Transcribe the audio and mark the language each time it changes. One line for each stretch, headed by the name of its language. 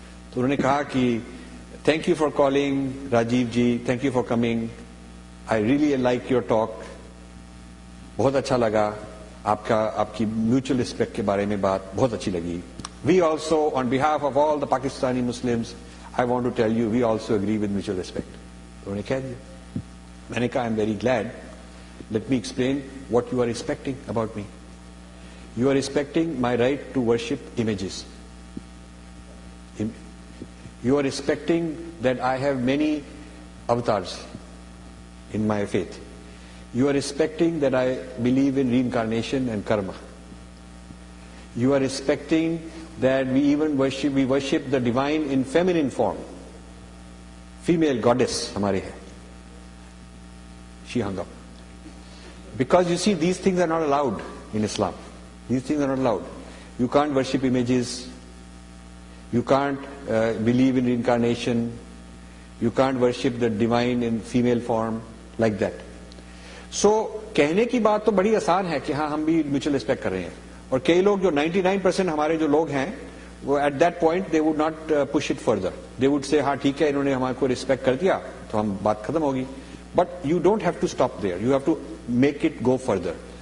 Urdu: تو انہوں نے کہا کہ
English: thank you for calling Rajiv ji, thank you for coming, I really like your talk,
Urdu: بہت اچھا لگا آپ کی میوچل ریسپیکٹ کے بارے میں بات بہت اچھی لگی.
English: We also on behalf of all the Pakistani Muslims I want to tell you we also agree with mutual respect.
Urdu: انہوں نے کہہ دیا. میں نے کہا
English: I am very glad, let me explain what you are expecting about me. You are respecting my right to worship images. You are respecting that I have many avatars in my faith. You are respecting that I believe in reincarnation and karma. You are respecting that we worship the divine in feminine form. Female goddess
Urdu: hamare hai.
English: She hung up. Because you see, these things are not allowed in Islam. These things are not allowed. You can't worship images. You can't believe in reincarnation. You can't worship the divine in female form like that.
Urdu: سو کہنے کی بات تو بڑی آسان ہے کہ ہاں ہم بھی میوچل ریسپیکٹ کر رہے ہیں, اور کئی لوگ جو 99% ہمارے جو لوگ ہیں وہ
English: at that point they would not push it further, they would say
Urdu: ہاں ٹھیک ہے انہوں نے ہمارے کو ریسپیکٹ کر دیا تو ہم بات ختم ہوگی.
English: But you don't have to stop there, you have to make it go further.